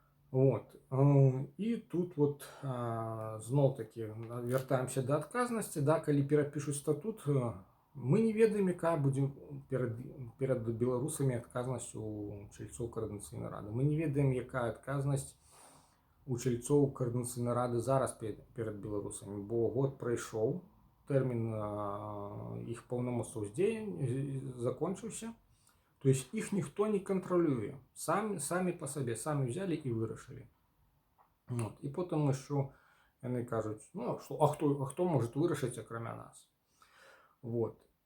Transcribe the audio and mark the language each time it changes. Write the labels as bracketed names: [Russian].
[Belarusian] Вот. І тут вот зноў-такі вяртаемся да адказнасці, да, калі перапішуць статут, мы не ведаем, якая будзе перад беларусамі адказнасць у чальцоў Координаційнай Рады. Мы не ведаем, якая адказнасць у чальцоў Координаційнай Рады зараз перад беларусамі, бо год прайшоў, тэрмін іх паўнамоцтваў закончыўся. [Russian] То есть их никто не контролює. [Ukrainian] Самі по собі, самі взяли і вирішили. Вот. І потім ще вони кажуть, ну, а хто може вирішити, окрім нас? Вот.